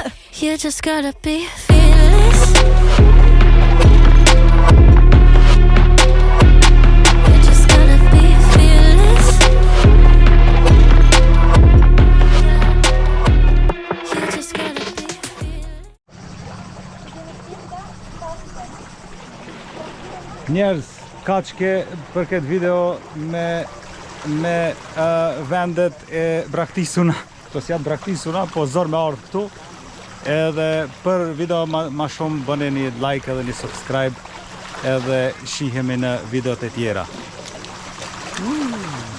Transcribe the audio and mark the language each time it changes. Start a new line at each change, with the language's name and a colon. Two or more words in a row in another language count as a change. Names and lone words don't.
English: You just gotta be fearless. You just gotta be fearless. You just gotta be fearless.
Albanian: Njerëz, kaq ke për këtë video me vendet e braktisuna. Këto s'janë braktisuna, po zor me ardhë këtu. Edhe për video ma shumë bëni një like edhe një subscribe edhe shihemi në videot e tjera.